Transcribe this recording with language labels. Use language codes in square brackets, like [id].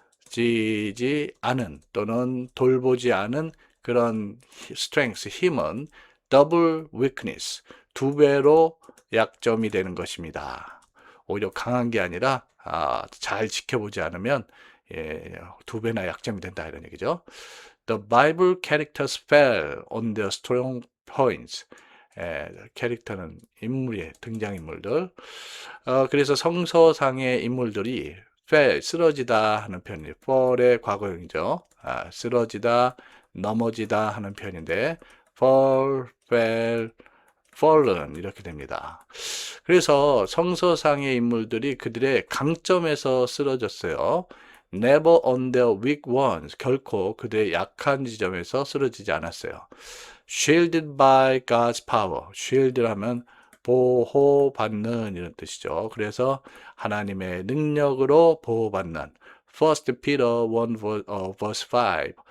[ko] 지켜지지 않은 또는 돌보지 않은 그런 strength, 힘은 [en] double weakness, [ko] 2배로 약점이 되는 것입니다. 오히려 강한 게 아니라 잘 지켜보지 않으면 2배나 약점이 된다 이런 얘기죠. [en] The Bible characters fell on their strong points. [ko] 캐릭터는 인물이에요. 등장인물들. 그래서 성서상의 인물들이 fell, 쓰러지다 하는 표현이에요. fall의 과거형이죠. 쓰러지다, 넘어지다 하는 표현인데 [en] fall, fell, fallen [ko] 이렇게 됩니다. 그래서 성서상의 인물들이 그들의 강점에서 쓰러졌어요. [en] Never on their weak ones. [ko] 결코 그들의 약한 지점에서 쓰러지지 않았어요. [en] Shielded by God's power. [ko] Shield라면 보호받는 이런 뜻이죠. 그래서 하나님의 능력으로 보호받는. [en] First Peter 1 verse 5.